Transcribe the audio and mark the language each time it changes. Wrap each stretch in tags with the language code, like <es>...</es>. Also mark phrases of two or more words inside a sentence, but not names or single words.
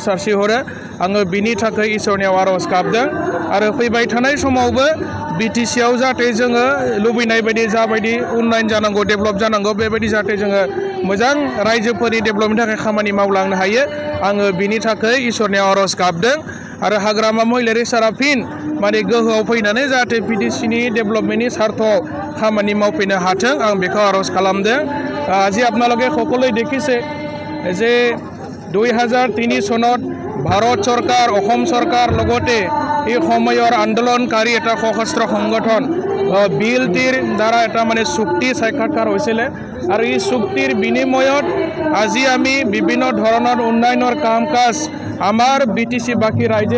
<brx>सारस्रिहरो आङो बिनि थाखाय इसोरनियाव आरज गाबदों आरो फैबाय थानाय समावबो बीटीसीआव जाहाथे जोङो लुबैनाय बायदि जाबायदि उन्नयन जानांगौ डेभेलप जानांगौ बेबायदि जाहाथे जोङो मोजां रायजोफोरनि डेभेलपनि थाखाय खामानि मावलांनो हायो आङो बिनि थाखाय इसोरनियाव आरज गाबदों आरो हाग्रामा महिलारि सारा फिन माने गोहोआव फैनानै जाहाथे बीटीसीनि डेभेलपमेन्टनि स्वार्थआव खामानि मावफैनो हाथों आं बेखौ आरज खालामदों</brx> <as>আজি আপোনালোকে সকলোৱে দেখিছে যে 2003 চনত ভাৰত চৰকাৰ অসম চৰকাৰ লগতে এই সময়ৰ আন্দোলনকাৰী এটা সশস্ত্ৰ সংগঠন বিএলটিৰ দ্বাৰা এটা মানে চুক্তি সাক্ষাৎকাৰ হৈছিল আৰু এই চুক্তিৰ বিনিময়ত আজি আমি বিভিন্ন ধৰণৰ উন্নয়নৰ কাম কাজ আমাৰ बीटीसी বাকি ৰাজ্যে</as>